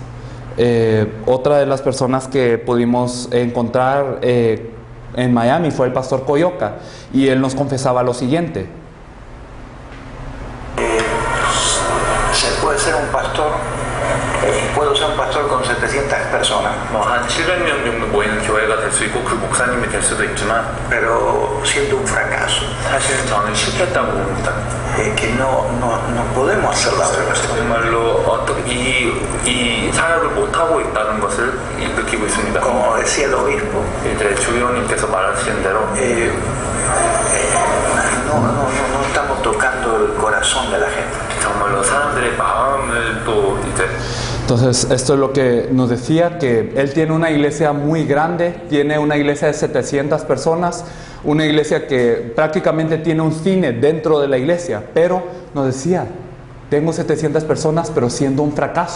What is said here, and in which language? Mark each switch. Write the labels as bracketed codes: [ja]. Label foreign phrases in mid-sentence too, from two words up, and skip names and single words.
[es] Otra de las personas que pudimos encontrar en Miami fue el pastor Coyoca, y él nos confesaba lo siguiente. Se puede ser un pastor, puedo ser un pastor con 700 personas, [ko] 한 700명 정도 모이는 교회가 될 수 있고 그 목사님이 될 수도 있지만 [es] pero siendo un fracaso, [ko] 사실은 저는 실패했다고 봅니다. [es] que no podemos hacer la obra. [ko] 정말로 어떻게 이 사역을 못하고 있다는 것을 느끼고 있습니다. [es] Como decía el obispo, [ko] 이제 주의원님께서 말하시는 대로 [es] no estamos tocando el corazón de la gente. [ko] 정말로 사람들의 마음을 또 이제 [es] Entonces, esto es lo que nos decía, que él tiene una iglesia muy grande, tiene una iglesia de 700 personas, una iglesia que prácticamente tiene un cine dentro de la iglesia, pero nos decía, tengo 700 personas, pero siendo un fracaso.